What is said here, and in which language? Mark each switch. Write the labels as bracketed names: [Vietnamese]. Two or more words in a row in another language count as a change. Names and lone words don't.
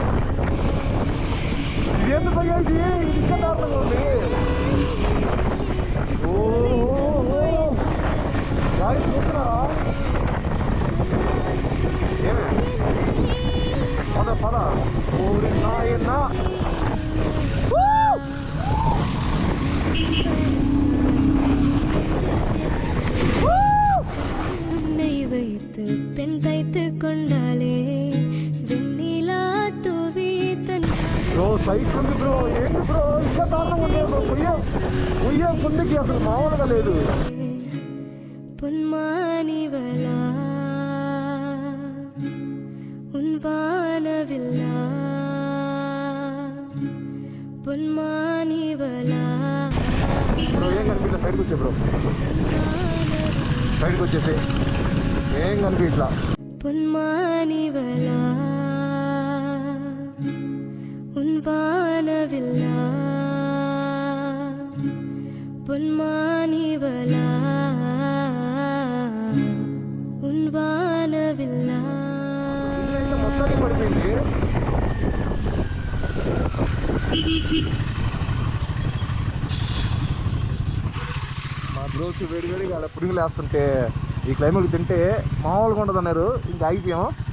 [Telugu] ఇదేందు పోయేది ఇంకా దారుణంగా ఉంది. గాడి చూస్తున్నారా? ఏమే పద ఊరి నాయనా. [Tamil] உன்னை வைத்து பெண் தைத்து கொண்டாலே வெண்ணிலா தூவி தன் [Telugu] బ్రో సైట్ ఉంది బ్రో, ఏంటి బ్రో ఇంకా దారుణంగా ఉంది బ్రో. ఉయ్య ముందుకి అసలు మామూలుగా లేదు. [Tamil] பொன்மானிவளா உன் வானவில்லா பொன்மானிவளா. [Telugu] బ్రో ఏం కనిపించా, సైడ్కి వచ్చే బ్రో, సైడ్కి వచ్చేసి ఏం కనిపించలా. [Tamil] பொன்மானிவளா உன் வானவில்லா பொன்மானிவளா உன் வானவில்லா. [Telugu] మొత్తానికి పడిపోయింది. మా బ్రోస్ వేడివేడిగా అలా పురుగులు వేస్తుంటే ఈ క్లైమేట్ తింటే మామూలుగా ఉండదు అన్నారు, ఇంకా ఆగిపోయాం.